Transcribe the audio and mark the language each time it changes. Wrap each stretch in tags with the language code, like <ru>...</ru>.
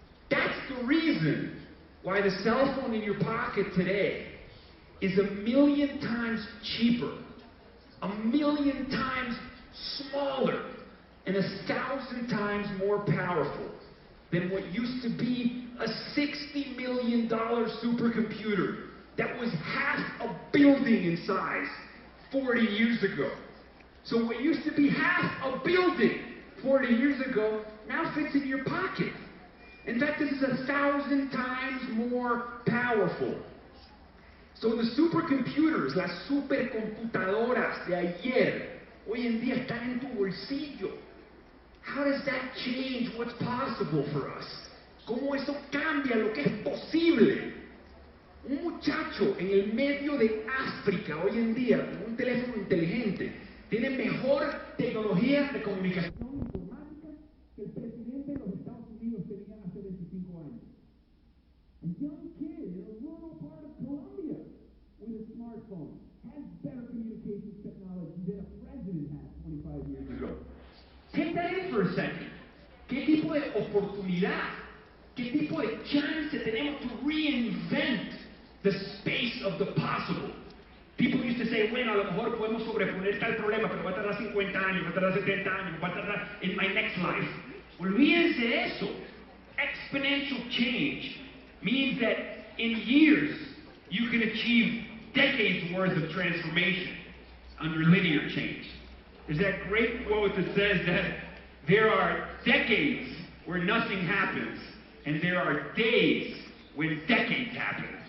<en>That's the reason why the cell phone in your pocket today is 1 million times cheaper, 1 million times smaller, and 1,000 times more powerful than what used to be a $60 million supercomputer that was half a building in size 40 years ago. So what used to be half a building 40 years ago now fits in your pocket. In fact, this is 1,000 times more powerful. So the supercomputers,</en> <es>las supercomputadoras de ayer, hoy en día están en tu bolsillo.</es> <en>How does that change what's possible for us?</en> <es>¿Cómo eso cambia lo que es posible? Un muchacho en el medio de África hoy en día con un teléfono inteligente tiene mejor tecnología de comunicación informática que el presidente de los Estados Unidos tenía hace 25 años.</es> <en>A young kid in a rural part of Colombia with a smartphone has better communications technology than a president had 25 years ago. Take that in for a second.</en> <es>¿Qué tipo de oportunidad, qué tipo de chance tenemos</es> <en>to reinvent the space of the possible? People used to say,</en> <es>bueno, a lo mejor podemos sobreponer tal problema, pero va a tardar 50 años, va a tardar 70 años, va a tardar</es> <en>in my next life.</en> <es>Olvídense de eso.</es> <en>Exponential change means that in years you can achieve decades worth of transformation under linear change. There's that great quote that says that there are decades where nothing happens, and there are days when decades happen.</en>